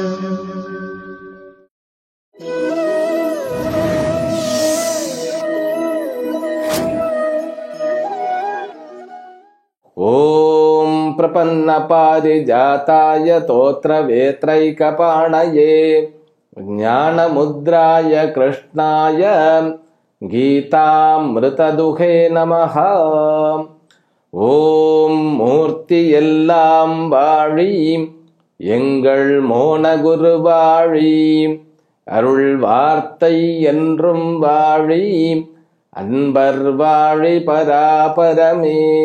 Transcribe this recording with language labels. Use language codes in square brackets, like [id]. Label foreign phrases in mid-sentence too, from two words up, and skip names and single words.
[sa] ओम प्रपन्न पारिजाताय तोत्र वेत्रैकपाणये ज्ञानमुद्राय कृष्णाय गीतामृतदुहे नमः. [ta] ஓம் மூர்த்தி எல்லாம் வாழி எங்கள் மோன குருவாழி அருள் வார்த்தை என்றும் வாழி அன்பர் வாழி பராபரமே.